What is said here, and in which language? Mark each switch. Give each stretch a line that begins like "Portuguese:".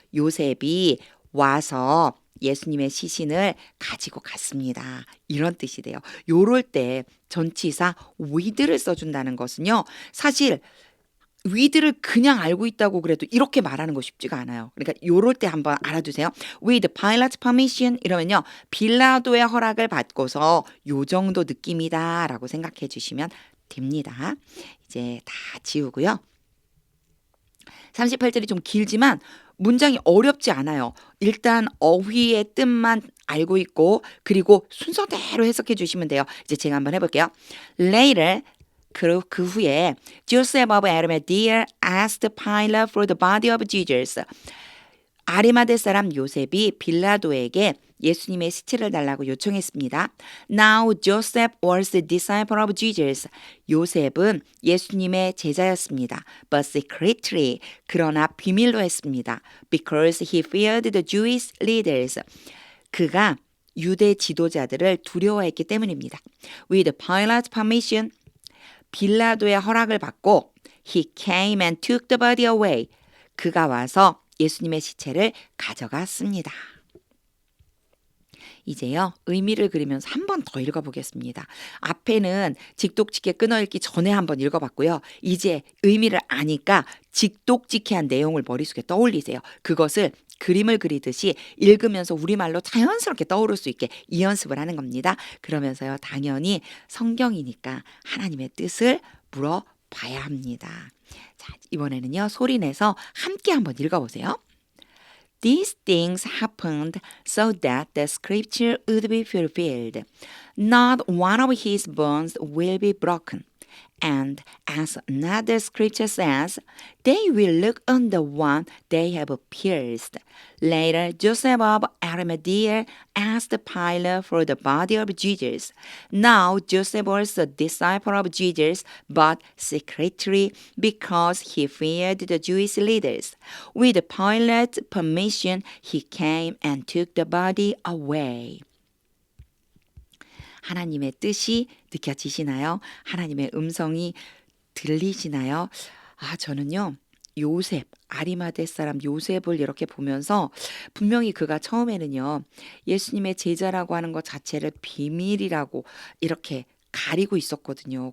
Korean: 요셉이 와서 예수님의 시신을 가지고 갔습니다. 이런 뜻이 돼요. 요럴 때 전치사 with를 써준다는 것은요. 사실 with를 그냥 알고 있다고 그래도 이렇게 말하는 거 쉽지가 않아요. 그러니까 요럴 때 한번 알아두세요.
English: With Pilate's permission
Korean: 이러면요. 빌라도의 허락을 받고서 요 정도 느낌이다 라고 생각해 주시면 됩니다. 이제 다 지우고요. 38절이 좀 길지만 문장이 어렵지 않아요. 일단 어휘의 뜻만 알고 있고 그리고 순서대로 해석해 주시면 돼요. 이제 제가 한번 해볼게요.
English: Later
Korean: 그 후에
English: Joseph of Arimathea asked Pilate for the body of Jesus.
Korean: 아리마대 사람 요셉이 빌라도에게 예수님의 시체를 달라고 요청했습니다.
English: Now Joseph was a disciple of Jesus.
Korean: 요셉은 예수님의 제자였습니다.
English: But secretly,
Korean: 그러나 비밀로 했습니다.
English: Because he feared the Jewish leaders.
Korean: 그가 유대 지도자들을 두려워했기 때문입니다.
English: With Pilate's permission,
Korean: 빌라도의 허락을 받고
English: he came and took the body away.
Korean: 그가 와서 예수님의 시체를 가져갔습니다. 이제요. 의미를 그리면서 한 번 더 읽어보겠습니다. 앞에는 직독직해 끊어읽기 전에 한번 읽어봤고요. 이제 의미를 아니까 직독직해한 내용을 머릿속에 떠올리세요. 그것을 그림을 그리듯이 읽으면서 우리말로 자연스럽게 떠오를 수 있게 이 연습을 하는 겁니다. 그러면서요. 당연히 성경이니까 하나님의 뜻을 봐야 합니다. 자, 이번에는요. 소리 내서 함께 한번 읽어보세요.
English: These things happened so that the scripture would be fulfilled. Not one of his bones will be broken. And as another scripture says, they will look on the one they have pierced. Later, Joseph of Arimathea asked Pilate for the body of Jesus. Now, Joseph was a disciple of Jesus, but secretly because he feared the Jewish leaders. With Pilate's permission, he came and took the body away.
Korean: 하나님의 뜻이 느껴지시나요? 하나님의 음성이 들리시나요? 저는요. 요셉, 아리마대 사람 요셉을 이렇게 보면서 분명히 그가 처음에는요. 예수님의 제자라고 하는 것 자체를 비밀이라고 이렇게 가리고 있었거든요.